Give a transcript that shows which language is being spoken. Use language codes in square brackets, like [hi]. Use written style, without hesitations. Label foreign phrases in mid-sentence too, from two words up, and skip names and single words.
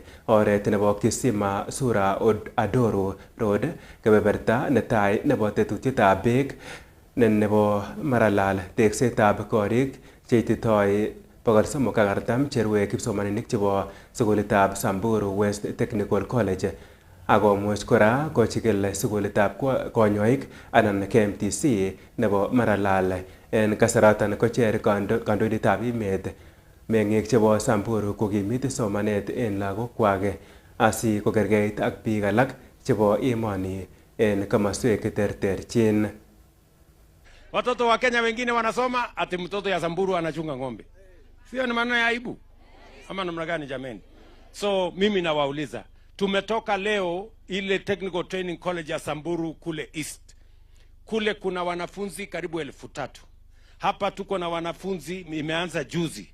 [kln] oret nebo Kisima Sura Adoru Road, kebeberta netai nebo tetutietab beek nebo Maralal, teksetab korik cheititoi 340 cherue kipsomaninik chebo sukulitab Samburu West Technical College akomuch kora kochikil sukulitab konyoik anan KMTC nebo Maralal. En kasaratan kocher kandoindetab emet meng'ik chebo Samburu kokimit somanet en lagokwak asi kokerkeit ak biik alak chebo emoni en komoswek cheterterchin. [sw] Watoto wa Kenya wengine wanasoma ati mtoto ya Samburu anachunga ng'ombe. Sio ni maneno ya aibu? Ama namna gani jameni? So mimi nawauliza, tumetoka leo ile Technical Training College ya Samburu kule East. Kule kuna wanafunzi karibu 1,000. Hapa tuko na wanafunzi imeanza juzi.